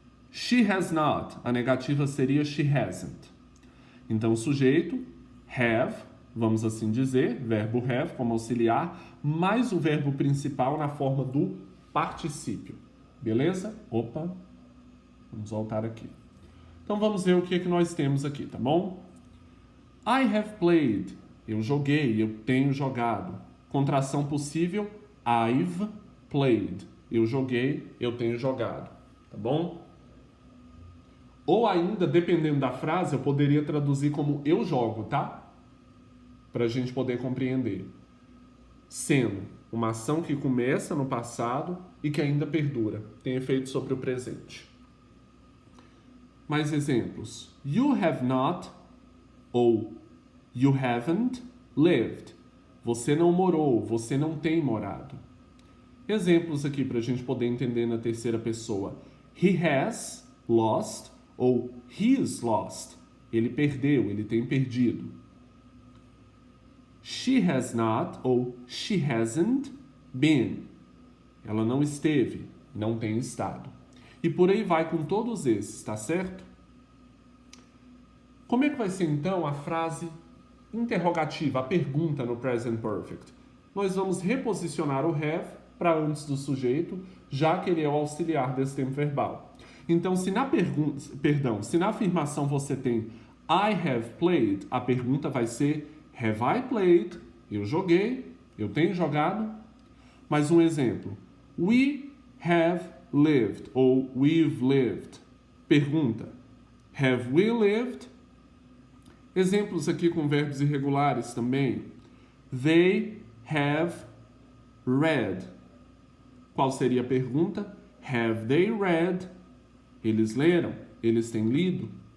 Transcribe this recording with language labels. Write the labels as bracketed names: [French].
[English] She has not, [Portuguese] a negativa seria [English] she hasn't. [Portuguese] Então, o sujeito, have, vamos assim dizer, verbo have como auxiliar, mais o verbo principal na forma do particípio, beleza? Opa, vamos voltar aqui. Então, vamos ver o que é que nós temos aqui, tá bom? [English] I have played, [Portuguese] eu joguei, eu tenho jogado. Contração possível, [English] I've played. [Portuguese] Eu joguei, eu tenho jogado. Tá bom? Ou ainda, dependendo da frase, eu poderia traduzir como eu jogo, tá? Para a gente poder compreender. Sendo uma ação que começa no passado e que ainda perdura. Tem efeito sobre o presente. Mais exemplos. [English] You have not ou you haven't lived. [Portuguese] Você não morou, você não tem morado. Exemplos aqui para a gente poder entender na terceira pessoa. [English] He has lost ou he's lost. [Portuguese] Ele perdeu, ele tem perdido. [English] She has not ou she hasn't been. [Portuguese] Ela não esteve, não tem estado. E por aí vai com todos esses, tá certo? Como é que vai ser então a frase interrogativa, a pergunta no present perfect? Nós vamos reposicionar o have para antes do sujeito, já que ele é o auxiliar desse tempo verbal. Então, se na afirmação você tem [English] I have played, [Portuguese] a pergunta vai ser [English] have I played? [Portuguese] Eu joguei, eu tenho jogado. Mais um exemplo. [English] We have lived ou we've lived. [Portuguese] Pergunta. [English] Have we lived? [Portuguese] Exemplos aqui com verbos irregulares também. [English] They have read. [Portuguese] Qual seria a pergunta? [English] Have they read? [Portuguese] Eles leram? Eles têm lido?